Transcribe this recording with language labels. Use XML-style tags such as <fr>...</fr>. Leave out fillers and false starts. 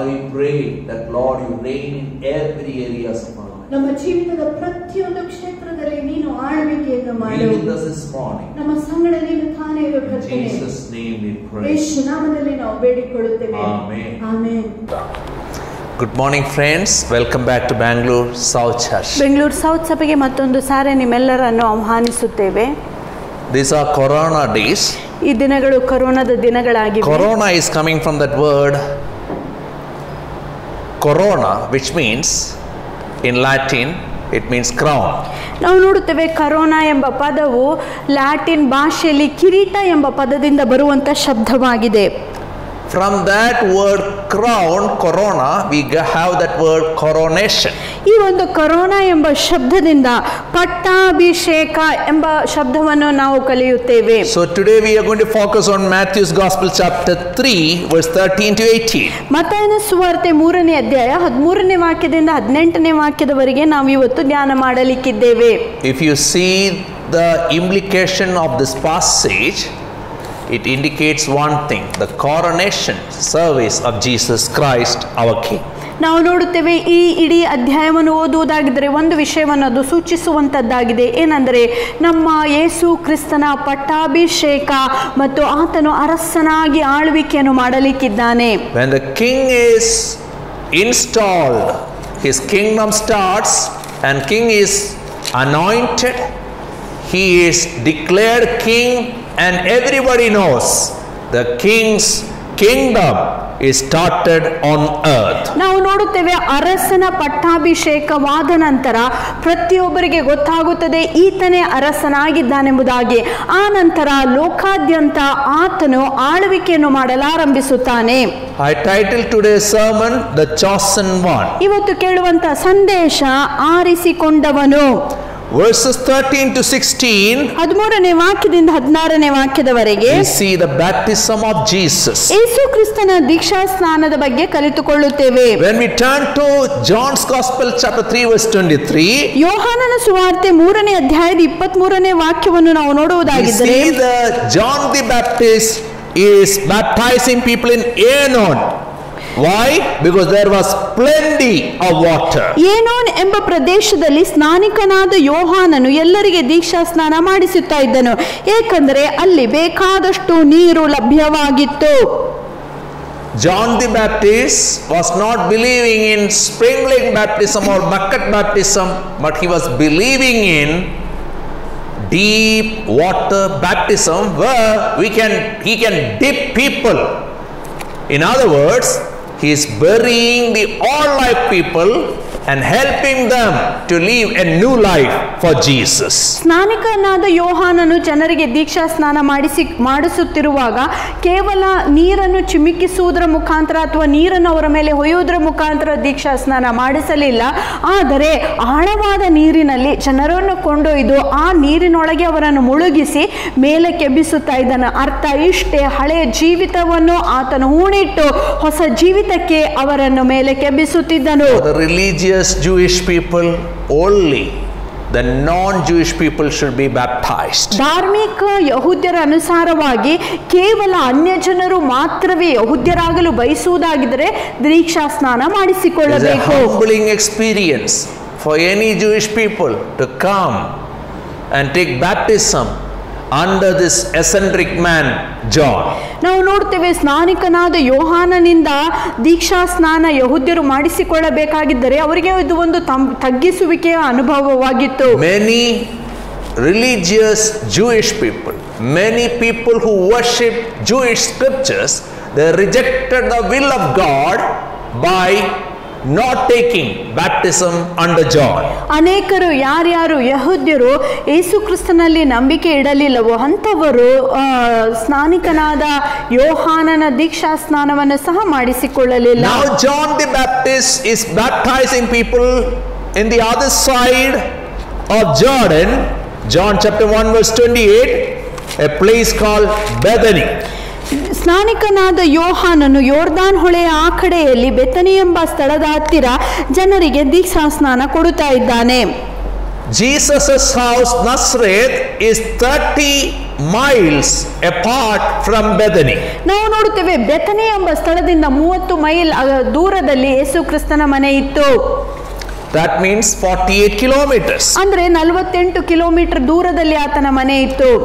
<en>pray that Lord, you reign in every areas of our life.</en> <kn>ನಮ್ಮ ಜೀವಿತದ ಪ್ರತಿಯೊಂದು ಕ್ಷೇತ್ರದಲ್ಲಿ ನೀನು ಆಳ್ವಿಕೆಯನ್ನು</kn> <en>Be</en> <kn>ಮಾಡು.</kn> <en>with us this morning.</en> <kn>ನಮ್ಮ ಸಂಗಡ ನೀನು ತಾನೇ ಇರು</kn> <en>In</en> <kn>ಕರ್ತನೇ.</kn> <en>Jesus' name we pray.</en> <kn>ಯೇಸು ನಾಮದಲ್ಲಿ ನಾವು ಬೇಡಿಕೊಳ್ಳುತ್ತೇವೆ.</kn> <en>Amen.</en> <kn>Amen.</kn> <en>Good morning, friends. Welcome back to Bangalore South Church.</en> <kn>Bengaluru south ಸಭೆಗೆ ಮತ್ತೊಂದು ಸಾರಿ ನಿಮ್ಮೆಲ್ಲರನ್ನು ಆಹ್ವಾನಿಸುತ್ತೇವೆ.</kn> <en>These are Corona days.</en> <kn>ಈ ದಿನಗಳು ಕೊರೋನಾದ ದಿನಗಳಾಗಿವೆ.</kn> <en>Corona is coming from that word corona, which means in Latin it means crown.</en> <kn>ನಾವು ನೋಡುತ್ತೇವೆ corona ಎಂಬ ಪದವು Latin ಭಾಷೆಯಲ್ಲಿ ಕಿರೀಟ ಎಂಬ ಪದದಿಂದ ಬರುವಂತ ಶಬ್ದವಾಗಿದೆ.</kn> <en>From that word crown, corona, we have that word coronation.</en> <kn>ಈ ಒಂದು ಕರೋನಾ ಎಂಬ ಶಬ್ದದಿಂದ ಪಟ್ಟಾಭಿಷೇಕ ಎಂಬ ಶಬ್ದವನ್ನು ನಾವು ಕಲಿಯುತ್ತೇವೆ.</kn> <en>So today we are going to focus on Matthew's Gospel chapter 3 verse 13 to 18.</en> <kn>ಮತ್ತಾಯನ ಸುವಾರ್ತೆ 3ನೇ ಅಧ್ಯಾಯ 13ನೇ ವಾಕ್ಯದಿಂದ 18ನೇ ವಾಕ್ಯದವರೆಗೆ ನಾವು ಇವತ್ತು ಧ್ಯಾನ ಮಾಡಲಿಕ್ಕಿದ್ದೇವೆ.</kn> <en>If you see the implication of this passage, it indicates one thing: the coronation service of Jesus Christ our King.</en> <kn>ನಾವು ನೋಡುತ್ತೇವೆ ಈ ಇಡೀ ಅಧ್ಯಾಯವನ್ನು ಓದುವುದಾಗಿದ್ದರೆ ಒಂದು ವಿಷಯವನ್ನು ಅದು ಸೂಚಿಸುವಂತದ್ದಾಗಿದೆ. ಏನೆಂದರೆ ನಮ್ಮ ಯೇಸು ಕ್ರಿಸ್ತನ ಪಟ್ಟಾಭಿಷೇಕ ಮತ್ತು ಆತನು ಅರಸನಾಗಿ ಆಳ್ವಿಕೆಯನ್ನು ಮಾಡಲಿಕ್ಕಿದ್ದಾನೆ.</kn> <en>When the king is installed, his kingdom starts, and king is anointed, he is declared king, and everybody knows the king's kingdom is started on earth.</en> <kn>ನಾವು ನೋಡುತ್ತೇವೆ ಅರಸನ ಪಟ್ಟಾಭಿಷೇಕವಾದ ನಂತರ ಪ್ರತಿಯೊಬ್ಬರಿಗೆ ಗೊತ್ತಾಗುತ್ತದೆ ಈತನೇ ಅರಸನಾಗಿದ್ದಾನೆಂಬುದಾಗಿ. ಆ ನಂತರ ಲೋಕಾದ್ಯಂತ ಆತನು ಆಳ್ವಿಕೆಯನ್ನು ಮಾಡಲಾರಂಭಿಸುತ್ತಾನೆ.</kn> <en>I titled today's sermon The Chosen One.</en> <kn>ಇವತ್ತು ಕೇಳುವಂತ ಸಂದೇಶ ಆರಿಸಿಕೊಂಡವನು.</kn> <en>Verses 13 to 16,</en> <kn>13ನೇ ವಾಕ್ಯದಿಂದ 16ನೇ ವಾಕ್ಯದವರೆಗೆ</kn> <en>we see the baptism of Jesus.</en> <kn>ಯೇಸು ಕ್ರಿಸ್ತನ ದೀಕ್ಷಾ ಸ್ನಾನದ ಬಗ್ಗೆ ಕಲಿತುಕೊಳ್ಳುತ್ತೇವೆ.</kn> <en>When we turn to John's Gospel chapter 3 verse 23,</en> <kn>ಯೋಹಾನನ ಸುವಾರ್ತೆ 3ನೇ ಅಧ್ಯಾಯದ 23ನೇ ವಾಕ್ಯವನ್ನು ನಾವು</kn> <en>we</en> <kn>ನೋಡುವುದಾಗಿದ್ದರೆ</kn> <en>see that John the Baptist is baptizing people in Aenon. Why? Because there was plenty of water.</en> <kn>ಏನೋನ್ ಎಂಬ ಪ್ರದೇಶದಲ್ಲಿ ಸ್ನಾನಿಕನಾದ ಯೋಹಾನನು ಎಲ್ಲರಿಗೆ ದೀಕ್ಷಾ ಸ್ನಾನ ಮಾಡಿಸುತ್ತಾ ಇದ್ದನು, ಏಕೆಂದರೆ ಅಲ್ಲಿ ಬೇಕಾದಷ್ಟು ನೀರು ಲಭ್ಯವಾಗಿತ್ತು.</kn> <en>John the Baptist was not believing in sprinkling baptism or bucket baptism, but he was believing in deep water baptism where he can dip people. In other words, he is burying the all life people and helping them to live a new life for Jesus.</en> <kn>ಸ್ನಾನಿಕನಾದ ಯೋಹಾನನು ಜನರಿಗೆ ದೀಕ್ಷಾ ಸ್ನಾನ ಮಾಡಿಸುತ್ತಿರುವಾಗ ಕೇವಲ ನೀರನ್ನು ಚಿಮುಕಿಸುವುದರ ಮುಖಾಂತರ ಅಥವಾ ನೀರನ್ನು ಅವರ ಮೇಲೆ ಹೊಯ್ಯುವುದರ ಮುಖಾಂತರ ದೀಕ್ಷಾ ಸ್ನಾನ ಮಾಡಿಸಲಿಲ್ಲ. ಆದರೆ ಆಳವಾದ ನೀರಿನಲ್ಲಿ ಜನರನ್ನು ಕೊಂಡೊಯ್ದು ಆ ನೀರಿನೊಳಗೆ ಅವರನ್ನು ಮುಳುಗಿಸಿ ಮೇಲೆ ಕೆಬ್ಬಿಸುತ್ತಾ ಇದ್ದಾನೆ. ಅರ್ಥ ಇಷ್ಟೇ, ಹಳೆಯ ಜೀವಿತವನ್ನು ಆತನು ಹೂಣಿಟ್ಟು ಹೊಸ ಜೀವಿತಕ್ಕೆ ಅವರನ್ನು ಮೇಲೆ ಕೆಬ್ಬಿಸುತ್ತಿದ್ದನು.</kn> <en>The religious Jewish people only, the non-Jewish people should be baptized.</en> <kn>ಧಾರ್ಮಿಕ ಯಹೂದ್ಯರ ಅನುಸಾರವಾಗಿ ಕೇವಲ ಅನ್ಯ ಜನರು ಮಾತ್ರವೇ ಯಹೂದ್ಯರಾಗಲು ಬಯಸುವುದಾಗಿದ್ದರೆ ದೀಕ್ಷಾ ಸ್ನಾನ</kn> <en>It is a</en> <kn>ಮಾಡಿಸಿಕೊಳ್ಳಬೇಕು.</kn> <en>humbling experience for any Jewish people to come and take baptism under this eccentric man John.</en> <kn>ನಾವು ನೋಡ್ತೇವೆ ಸ್ನಾನಿಕನಾದ ಯೋಹಾನನಿಂದ ದೀಕ್ಷಾ ಸ್ನಾನ ಯಹೂದ್ಯರು ಮಾಡಿಸಿಕೊಳ್ಳಬೇಕಾಗಿದ್ದರೆ ಅವರಿಗೆ ಇದು ಒಂದು ತಗ್ಗಿಸುವಿಕೆಯ ಅನುಭವವಾಗಿತ್ತು.</kn> <en>Many religious Jewish people, many people who worship Jewish scriptures, they rejected the will of God by not taking baptism under John.</en> <kn>ಅನೇಕರು ಯಾರ್ಯಾರು ಯಹೂದ್ಯರು ಯೇಸು ಕ್ರಿಸ್ತನಲ್ಲಿ ನಂಬಿಕೆ ಇಡಲಿಲ್ಲವೋ ಅಂಥವರು ಸ್ನಾನಿಕನಾದ ಯೋಹಾನನ ದೀಕ್ಷಾ ಸ್ನಾನವನ್ನು ಸಹ ಮಾಡಿಸಿಕೊಳ್ಳಲಿಲ್ಲ.</kn> <en>Now John the Baptist is baptizing people in the other side of Jordan. John chapter 1 verse 28, a place called Bethany.</en> <kn>ಸ್ನಾನಿಕನಾದ ಯೋಹಾನನು ಯೋರ್ದಾನ್ ಹೊಳೆಯ ಆ ಕಡೆಯಲ್ಲಿ ಬೆಥನಿ ಎಂಬ ಸ್ಥಳದ ಹತ್ತಿರ ಜನರಿಗೆ ದೀಕ್ಷಾ ಸ್ನಾನ ಕೊಡುತ್ತಾ ಇದ್ದಾನೆ.</kn> <en>Jesus' house, Nazareth, is 30 miles apart from Bethany.</en> <kn>ನಾವು ನೋಡುತ್ತೇವೆ ಬೆಥನಿ ಎಂಬ ಸ್ಥಳದಿಂದ 30 ಮೈಲ್ ದೂರದಲ್ಲಿ ಯೇಸು ಕ್ರಿಸ್ತನ ಮನೆ ಇತ್ತು.</kn> <en>That means 48 kilometers.</en> <kn>ಅಂದ್ರೆ 48 ಕಿಲೋಮೀಟರ್ ದೂರದಲ್ಲಿ ಆತನ ಮನೆ ಇತ್ತು.</kn>